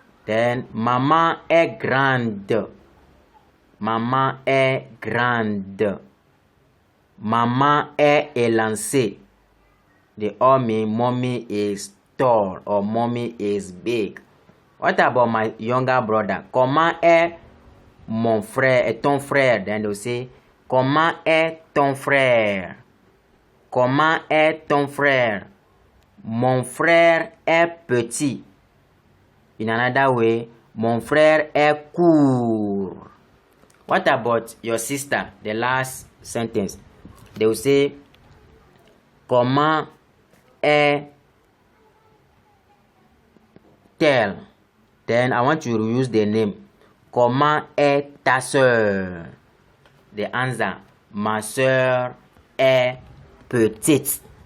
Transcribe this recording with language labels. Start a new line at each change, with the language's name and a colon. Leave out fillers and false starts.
French: Then, maman est grande. Maman est grande. Maman est élancée.
English: They all mean mommy is tall or mommy is big. What about my younger brother?
French: Comment est mon frère et ton frère?
English: Then they'll say,
French: comment est ton frère? Comment est ton frère? Mon frère est petit.
English: In another way,
French: mon frère est court.
English: What about your sister? The last sentence. They will say,
French: comment est-elle?
English: Then I want you to use the name.
French: Comment est ta sœur?
English: The answer,
French: ma sœur est petite.